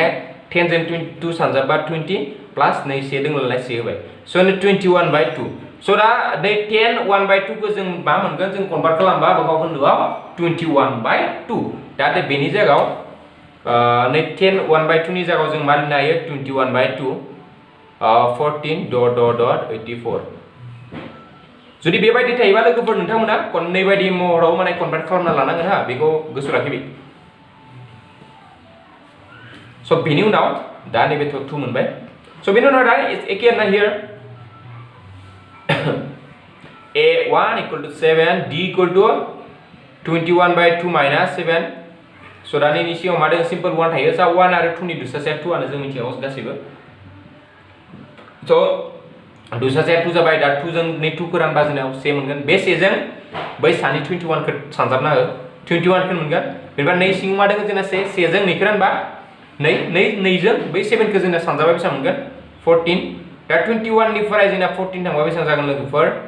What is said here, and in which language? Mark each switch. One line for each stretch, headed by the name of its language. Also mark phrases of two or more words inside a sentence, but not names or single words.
Bodo: 10 जों 2 सानजाबा 20 प्लास नै 1 दङ नालाय 1 होबाय स' 21/2 स' दा नै 10 1/2 खौ जों मा मोनगोन जों कनभार्ट खालामबा बबाव खोन्दोआव 21/2 दा बेनि जायगायाव नै 10 1/2 नि जागाव जों मा लिरनो हायो 21/2 14
English: dot dot dot
Bodo: 84 जुदि बेबायदि थायोबा लोगोफोर नोंथांमोना खननै बायदि महराव माने कनभार्ट खालामना लानांगोन हा बेखौ गोसोआव लाखिबि स बेनि उनाव दा नैबे 2 मोनबाय स बेनि उनाव दा एखे ना
English: here a1 equal to 7 d equal to 21/2 minus 7 so
Bodo: दा नि सिगाङाव मा दं सिम्पल 1 थायो सा 1 आरो 2 नि दुसासेया 2 आनो जों मिथियो गासैबो स दुसासेया 2 जाबाय दा 2 जों नै 2 खौ रानबा जोंनाव से मोनगोन बे से जों बै सानि 21 खौ सानजाबना हो 21 खौ मोनगोन बेनिफ्राय नै सिङाव मा दं जोंना से जों नै खौ रानबा नै जों बै 7 खौ जोंना सानजाबा बेसेबां मोनगोन 14 दा 21 निफ्राय जोंना 14 थांबा बेसेबां जागोन लोगोफोर